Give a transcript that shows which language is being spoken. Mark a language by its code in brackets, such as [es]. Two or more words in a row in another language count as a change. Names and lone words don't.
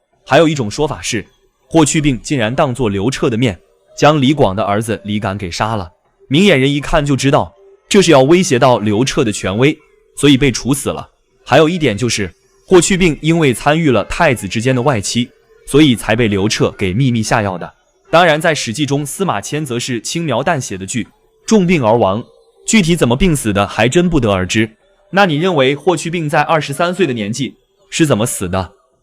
[zh] 還有一種說法是，霍去病竟然當作劉徹的面，將李廣的兒子李敢給殺了。明眼人一看就知道，這是要威脅到劉徹的權威，所以被處死了。還有一點就是，霍去病因為參與了太子之間的外戚，所以才被劉徹給秘密下藥的。當然，在《史記》中，司馬遷則是輕描淡寫的句重病而亡，具體怎麼病死的還真不得而知。那你認為霍去病在23歲的年紀是怎麼死的？